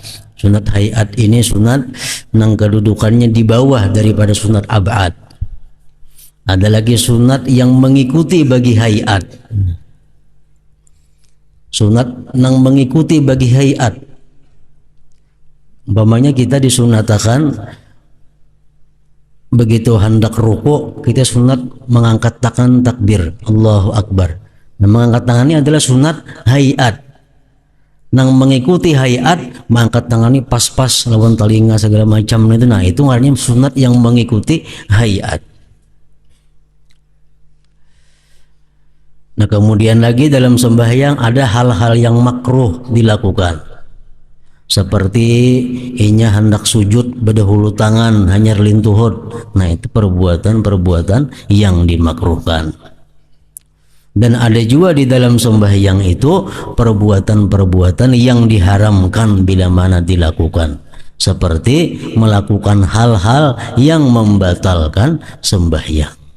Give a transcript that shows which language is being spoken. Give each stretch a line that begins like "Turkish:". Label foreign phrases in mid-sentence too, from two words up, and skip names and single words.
Malay: Sunat hayat ini sunat yang kedudukannya di bawah daripada sunat ab'ad. Ada lagi sunat yang mengikuti bagi hayat, sunat yang mengikuti bagi hayat. Umpamanya kita disunatakan begitu hendak ruku, kita sunat mengangkat tangan takbir
Arabic: Allahu Akbar.
Malay: Nah, mengangkat tangan ini adalah sunat hayat. Nang mengikuti hayat, mengangkat tangan ini pas-pas lawan telinga segala macam itu. Nah, itu artinya sunat yang mengikuti hayat. Nah, kemudian lagi dalam sembahyang ada hal-hal yang makruh dilakukan, seperti inya hendak sujud berdahulu tangan hanya lintuhut. Nah, itu perbuatan-perbuatan yang dimakruhkan. Dan ada juga di dalam sembahyang itu perbuatan-perbuatan yang diharamkan bila mana dilakukan, seperti melakukan hal-hal yang membatalkan sembahyang.